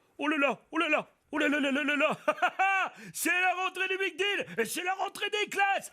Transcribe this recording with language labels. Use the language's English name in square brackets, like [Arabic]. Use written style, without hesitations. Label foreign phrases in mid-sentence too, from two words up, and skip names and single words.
[French] oh là là, oh là là, oh là là là là là là. C'est la rentrée du Big Deal et c'est la rentrée des classes.